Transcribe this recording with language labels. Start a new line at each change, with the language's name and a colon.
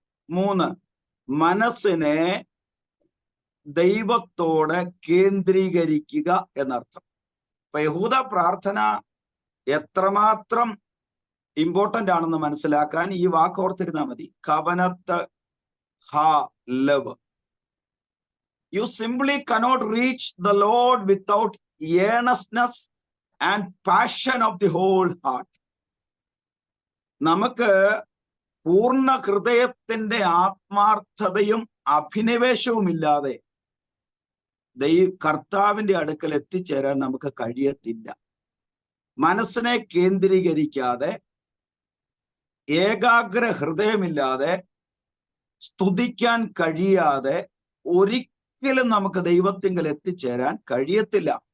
Malayalam: മൂന്ന്, മനസ്സിനെ ദൈവത്തോട് കേന്ദ്രീകരിക്കുക എന്നർത്ഥം. അപ്പൊ യഹൂദ പ്രാർത്ഥന എത്രമാത്രം ഇമ്പോർട്ടന്റ് ആണെന്ന് മനസ്സിലാക്കാൻ ഈ വാക്ക് ഓർത്തിരുന്നാൽ മതി.
Hebrew: കവനത്ത് ഹ ലവ്.
English: You simply cannot reach the Lord without earnestness and passion of the whole heart.
Malayalam: നമുക്ക് പൂർണ്ണ ഹൃദയത്തിന്റെ ആത്മാർത്ഥതയും അഭിനിവേശവും ഇല്ലാതെ കർത്താവിന്റെ അടുക്കൽ എത്തിച്ചേരാൻ നമുക്ക് കഴിയത്തില്ല. മനസ്സിനെ കേന്ദ്രീകരിക്കാതെ, ഏകാഗ്ര ഹൃദയമില്ലാതെ, സ്തുതിക്കാൻ കഴിയാതെ ഒരിക്കലും നമുക്ക് ദൈവത്തിങ്കൽ എത്തിച്ചേരാൻ കഴിയത്തില്ല.